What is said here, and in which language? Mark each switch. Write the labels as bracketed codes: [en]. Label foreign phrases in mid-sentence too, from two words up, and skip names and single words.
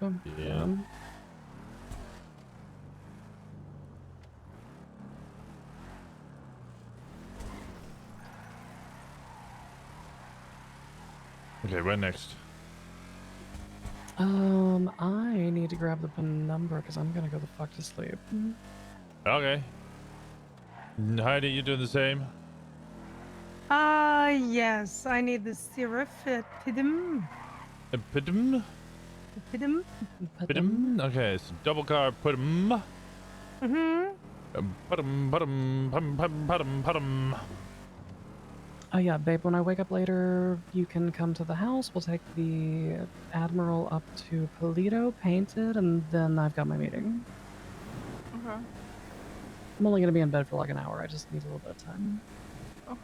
[en] Yeah. Okay, where next? I need to grab the penumbra because I'm gonna go the fuck to sleep. Okay. Heidi, you doing the same? Yes, I need the Seraphitidum. Pidum? Pidum? Pidum? Okay, so double car, pidum. Mm-hmm. Pidum, pidum, pum, pum, pidum, pidum. Oh yeah, babe, when I wake up later, you can come to the house. We'll take the Admiral up to Polito, paint it, and then I've got my meeting. Okay. I'm only gonna be in bed for like an hour. I just need a little bit of time. Okay.